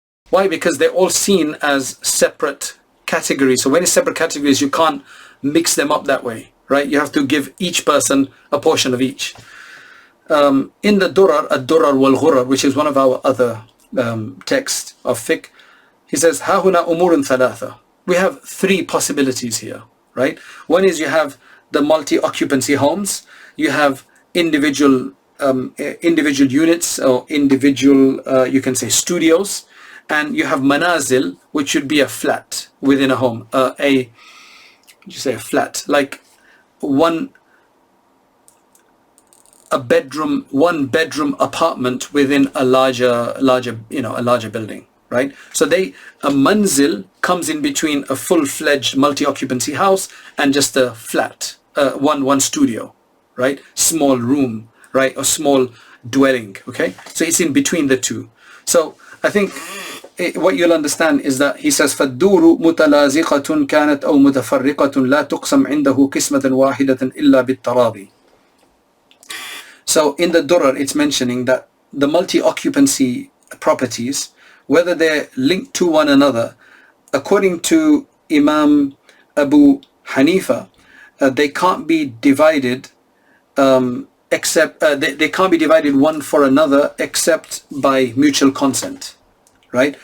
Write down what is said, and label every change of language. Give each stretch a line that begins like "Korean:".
English: Why? Because they're all seen as separate categories. So when it's separate categories, you can't mix them up that way, right? You have to give each person a portion of each. In the Durar, ad-Durar wal-Ghurar, which is one of our other texts of fiqh, he says,
Arabic: ها هنا أمور ثلاثة.
English: We have three possibilities here, right? One is you have the multi-occupancy homes, you have individual units or individual, you can say studios, and you have manazil, which should be a flat within a home, a flat, like one bedroom apartment within a larger building, right? So a manzil comes in between a full-fledged multi-occupancy house and just a flat, one studio, right? Small room, right? Or small dwelling, okay? So it's in between the two. So I think what you'll understand is that he says
Arabic: فَالدُّورُ مُتَلَازِقَةٌ كَانَتْ أَوْ مُتَفَرِّقَةٌ لَا تُقْسَمْ عِنْدَهُ قِسْمَةً وَاحِدَةً إِلَّا بِالتَّرَاضِي.
English: So in the Durar, it's mentioning that the multi-occupancy properties, whether they're linked to one another, according to Imam Abu Hanifa, they can't be divided they can't be divided one for another except by mutual consent, right?